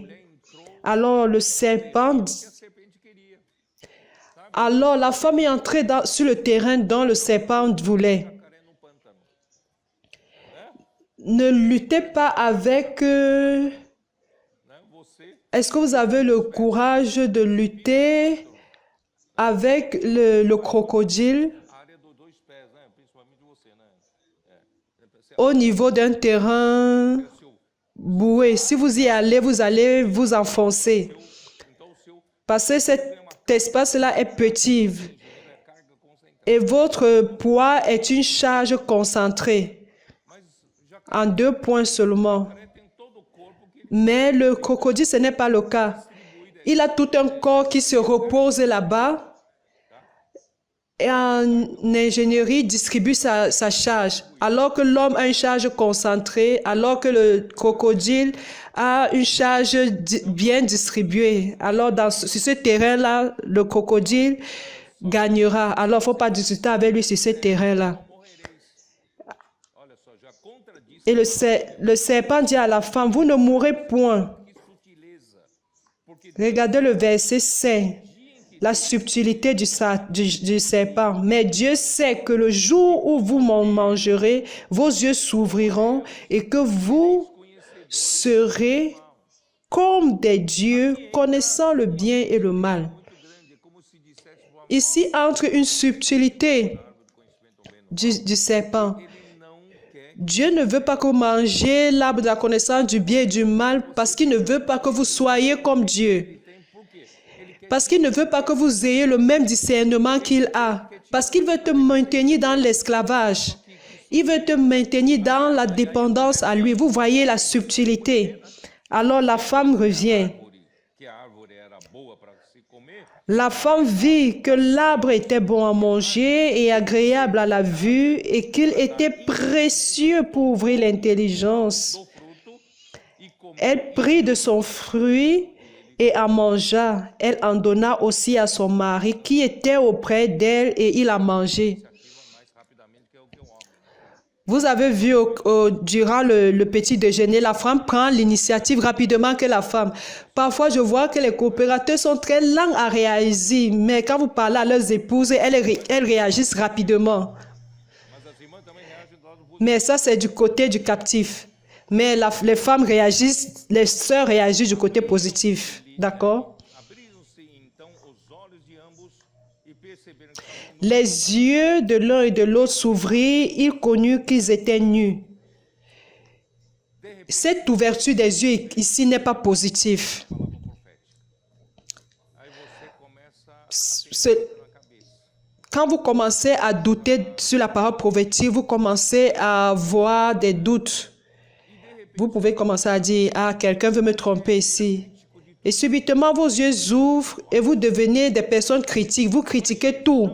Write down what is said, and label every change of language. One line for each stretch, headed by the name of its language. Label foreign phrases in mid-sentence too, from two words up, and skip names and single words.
French: Alors le serpent, alors la femme est entrée sur le terrain dont le serpent voulait. Ne luttez pas avec Est-ce que vous avez le courage de lutter avec le crocodile
Portuguese: A área dos dois pés, né? Principalmente você, né?
French: au niveau d'un terrain boueux? Si vous y allez, vous allez vous enfoncer.
Portuguese: Então, o seu
French: Parce que cet espace-là est petit
Portuguese: dinheiro é carga concentrada.
French: et votre poids est une charge concentrée
Portuguese: Mas já
French: en 2 points seulement.
Portuguese: tem todo o corpo que
French: Mais le crocodile, ce n'est pas le cas. Il a tout un corps qui se repose là-bas et en ingénierie distribue sa charge. Alors que l'homme a une charge concentrée, alors que le crocodile a une charge bien distribuée. Alors sur ce terrain-là, le crocodile gagnera. Alors il ne faut pas discuter avec lui sur ce terrain-là.
Portuguese: olha só, já contradiz
French: Et le serpent dit à la femme, vous ne mourrez point.
Portuguese: que sutileza, porque
French: Regardez le verset 5, la subtilité du serpent. Mais Dieu sait que le jour où vous m'en mangerez, vos yeux s'ouvriront et que vous serez comme des dieux, connaissant le bien et le mal.
Portuguese: muito grande, é como se dissesse uma
French: Ici entre une subtilité du serpent.
Portuguese: ele não quer
French: Dieu ne veut pas que vous mangez l'arbre de la connaissance du bien et du mal parce qu'il ne veut pas que vous soyez comme Dieu.
Portuguese: tem, por quê? Ele quer
French: Parce qu'il ne veut pas que vous ayez le même discernement qu'il a. Parce qu'il veut te maintenir dans l'esclavage. Il veut te maintenir dans la dépendance à lui. Vous voyez la subtilité. Alors la femme revient.
Portuguese: que a árvore era boa para se comer,
French: La femme vit que l'arbre était bon à manger et agréable à la vue et qu'il était précieux pour ouvrir l'intelligence.
Portuguese: do fruto e comeu.
French: Elle prit de son fruit et en mangea. Elle en donna aussi à son mari qui était auprès d'elle et il a mangé.
Portuguese: Mais rapidamente que é o homem.
French: Vous avez vu durant le petit déjeuner, la femme prend l'initiative rapidement que la femme. Parfois, je vois que les coopérateurs sont très lents à réagir, mais quand vous parlez à leurs épouses, elles réagissent rapidement.
Portuguese: Mas as irmãs também reagem do lado do
French: Mais ça, c'est du côté du captif. Mais les femmes réagissent, les sœurs réagissent du côté positif. D'accord?
Portuguese: abriram-se então os olhos de ambos e perceberam que estavam
French: Les yeux de l'un et de l'autre s'ouvrirent, ils connurent qu'ils étaient nus. Cette ouverture des yeux ici n'est pas positive.
Portuguese: palavra profética. Aí você começa a
French: C'est-
Portuguese: ter na cabeça.
French: Quand vous commencez à douter sur la parole prophétique, vous commencez à avoir des doutes. Vous pouvez commencer à dire, ah, quelqu'un veut me tromper ici. Et subitement, vos yeux ouvrent et vous devenez des personnes critiques. Vous critiquez tout.